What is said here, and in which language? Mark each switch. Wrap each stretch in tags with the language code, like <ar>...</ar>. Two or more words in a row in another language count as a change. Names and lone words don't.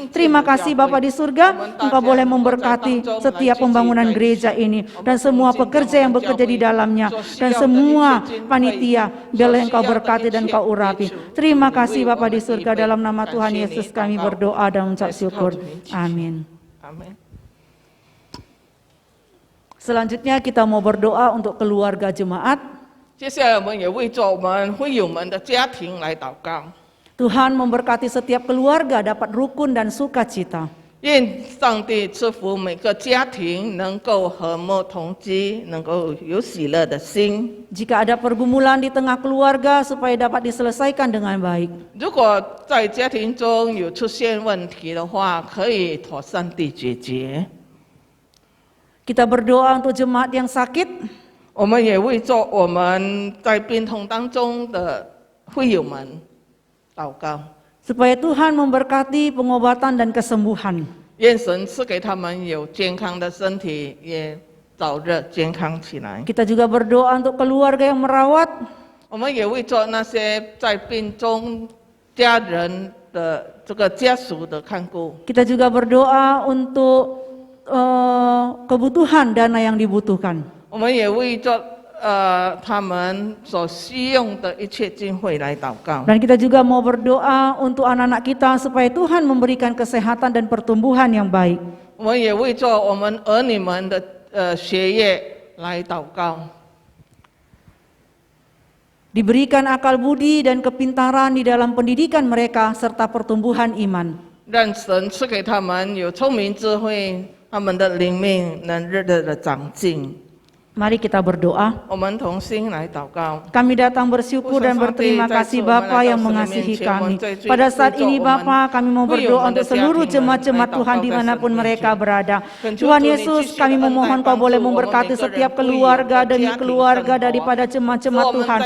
<id>Terima kasih Bapa di surga, Engkau boleh memberkati setiap pembangunan gereja ini dan semua pekerja yang bekerja di dalamnya dan semua panitia. Biarlah Engkau berkati dan Kau urapi. Terima kasih Bapa di surga, dalam nama Tuhan Yesus kami berdoa dan mengucap syukur. Amin. Amin. Selanjutnya kita mau berdoa untuk keluarga jemaat.</id> <zh>接下来我们也为着我们会友们的家庭来祷告。</zh> <id>Tuhan memberkati setiap keluarga dapat rukun dan sukacita.</id> <zh>愿上帝赐福每个家庭能够和睦同居，能够有喜乐的心。</zh> <id>Jika ada pergumulan di tengah keluarga supaya dapat diselesaikan dengan baik.</id> <zh>如果在家庭中有出现问题的话，可以妥善地解决。</zh> <id>Kita berdoa untuk jemaat yang sakit.</id> <zh>我们也为着我们在病痛当中的会友们祷告，</zh> <id>Supaya Tuhan memberkati pengobatan dan kesembuhan.</id> <zh>愿神赐给他们有健康的身体，也早日健康起来。</zh> <id>Kita juga berdoa untuk keluarga yang merawat.</id> <zh>我们也为着那些在病中家人的这个家属的看顾，</zh> <id>Kita juga berdoa untuk kebutuhan dana yang dibutuhkan.</id> <zh>我们也为着他们所需用的一切经费来祷告。</zh> <id>Dan kita juga mau berdoa untuk anak-anak kita supaya Tuhan memberikan kesehatan dan pertumbuhan yang baik.</id> <zh>我们也为着我们儿女们的学业来祷告。</zh> <id>Diberikan akal budi dan kepintaran di dalam pendidikan mereka serta pertumbuhan iman.</id> <zh>让神赐给他们有聪明智慧，他们的灵命能日日的长进。</zh> <id>Mari kita berdoa.</id> <zh>我们同心来祷告。</zh> <id>Kami datang bersyukur dan berterima kasih Bapa yang mengasihi kami. Pada saat ini Bapa, kami mau berdoa untuk seluruh jemaat-jemaat Tuhan dimanapun mereka berada. Tuhan Yesus, kami memohon Kau boleh memberkati setiap keluarga demi keluarga daripada jemaat-jemaat Tuhan.</id>